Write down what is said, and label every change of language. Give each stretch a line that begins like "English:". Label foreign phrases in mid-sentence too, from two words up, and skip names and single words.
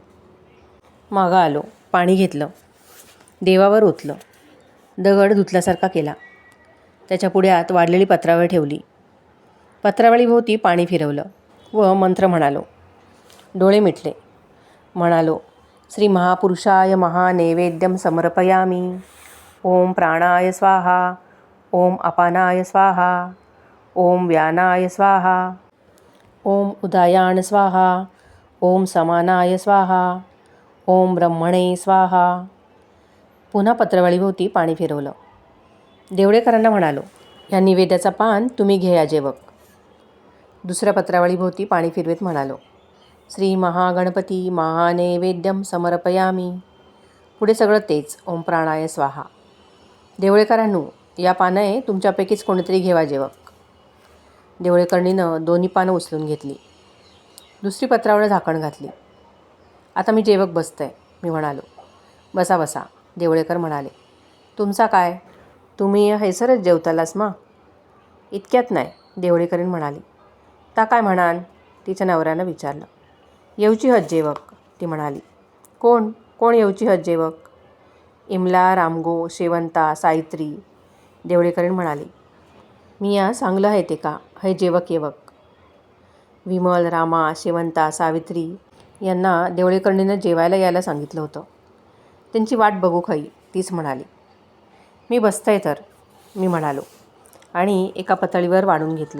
Marathi: मागं आलो, पाणी घेतलं, देवावर ओतलं, दगड धुतल्यासारखा केला. त्याच्या पुढ्यात वाढलेली पत्रावळ ठेवली. पत्रावळीभोवती पाणी फिरवलं व मंत्र म्हणालो. डोळे मिटले. म्हणालो,
Sanskrit: श्री महापुरुषाय महानैवेद्यम समर्पयामी. ओम प्राणाय स्वाहा, ओम अपानाय स्वाहा, ओम व्यानाय स्वाहा, ओम उदायान स्वाहा, ओम समानाय स्वाहा, ओम ब्रह्मणे स्वाहा.
Marathi: पुन्हा पत्रावळीभोवती पाणी फिरवलं. देवळेकरांना म्हणालो, ह्या निवेद्याचा पान तुम्ही घ्या जेवक. दुसऱ्या पत्रावळीभोवती पाणी फिरवेत म्हणालो,
Sanskrit: श्री महागणपती महानैवेद्यम समर्पयामी.
Marathi: पुढे सगळं तेच,
Sanskrit: ओम प्राणाय स्वाहा.
Marathi: देवळेकरांनो, या पानं तुमच्यापैकीच कोणीतरी घेवा जेवक. देवळेकरणीनं दोन्ही पानं उचलून घेतली. दुसरी पत्रावळ झाकण घातली. आता मी जेवक बसतंय, मी म्हणालो. बसा बसा, देवळेकर म्हणाले. तुमचा काय? तुम्ही हैसरच जेवतालास मा? इतक्यात नाही, देवळेकरीण म्हणाली. ता काय म्हणान? तिच्या नवऱ्यानं विचारलं. येवची हत जेवक, ती म्हणाली. कोण कोण येवची हत जेवक? इमला, रामगो, शेवंता, सावित्री, देवळेकरीण म्हणाली. मी या सांगलं आहे ते का, हे जेवक येवक. विमल, रामा, शेवंता, सावित्री यांना देवळेकरणीनं जेवायला यायला सांगितलं होतं. त्यांची वाट बघू खई, तीच म्हणाली. मी बसतंय तर, मी म्हणालो आणि एका पातळीवर वाढून घेतलं.